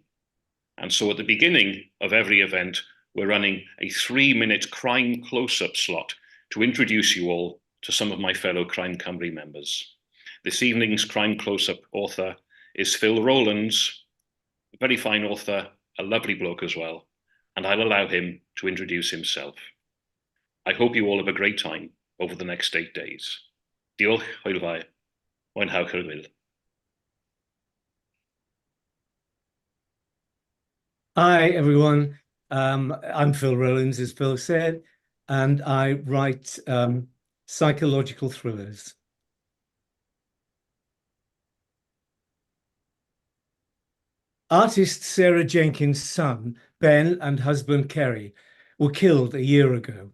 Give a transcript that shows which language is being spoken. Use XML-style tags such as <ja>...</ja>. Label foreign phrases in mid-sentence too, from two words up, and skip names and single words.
<en>And so at the beginning of every event, we're running a 3-minute crime close-up slot to introduce you all to some of my fellow Crime Cymru members. This evening's crime close-up author is Phil Rowlands, a very fine author, a lovely bloke as well, and I'll allow him to introduce himself. I hope you all have a great time over the next 8 days.</en> <cy>Diolch, hwyl fawr. Mwynhewch yr gwyl.</cy> <en>Hi, everyone. I'm Phil Rowlands, as Phil said, and I write psychological thrillers. Artist Sarah Jenkins' son, Ben, and husband Kerry were killed a year ago.</en>